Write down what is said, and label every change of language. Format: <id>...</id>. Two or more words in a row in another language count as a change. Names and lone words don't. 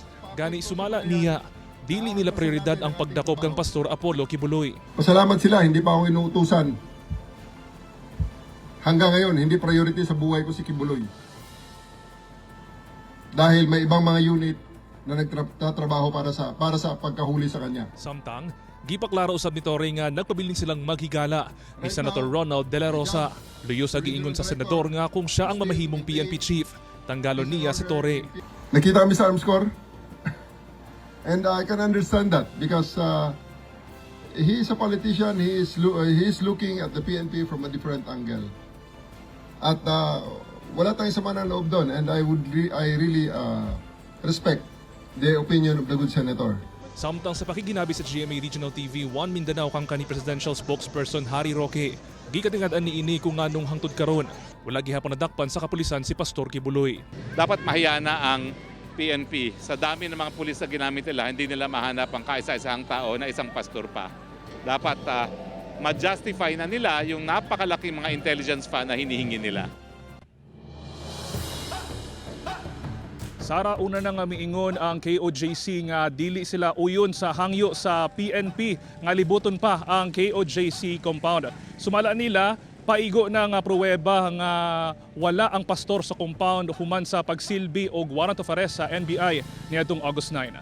<ceb>Gani sumala niya, dili nila prioridad ang pagdakop kang Pastor Apollo Kibuloy.</ceb> <tl>Pasalamat sila, hindi pa ako inuutusan. Hanggang ngayon, hindi priority sa buhay ko si Kibuloy. Dahil may ibang mga unit na nagtatrabaho para sa pagkahuli sa kanya.</tl> <ceb>Samtang, gipaklaro usab ni Torre nga nagpabiling silang maghigala ni Senator Ronald De La Rosa. Luyo sa giingon sa senador nga kung siya ang mamahimong PNP chief. Tanggalon niya si Torre.</ceb> <tl>Nakita kami sa arms corps.</tl> <en>And I can understand that because he is a politician, he is looking at the PNP from a different angle.</en> <tl>At wala tayong sama ng loob doon,</tl> <en>and I really respect the opinion of the good senator.</en> <ceb>Samtang sa pakiginabi sa GMA Regional TV 1 Mindanao kang kani Presidential Spokesperson Harry Roque, gikatingad-an ni ini kung nganong hangtod karon wala gihapon nadakpan sa kapulisan si Pastor Kibuloy.</ceb> <tl>Dapat mahiyana ang PNP. Sa dami ng mga pulis na ginamit nila, hindi nila mahanap ang kaisa-isang tao na isang pastor pa. Dapat ma-justify na nila yung napakalaking mga</tl> <en>intelligence fund</en> <tl>na hinihingi nila.</tl> <ceb>Sara, una na nga miingon ang KOJC nga dili sila uyon sa hangyo sa PNP nga libuton pa ang KOJC compound. Sumala nila, paigo na nga pruweba nga wala ang pastor sa compound human sa pagsilbi og</ceb> <en>warrant of arrest</en> <ceb>sa NBI niadtong August 9.</ceb>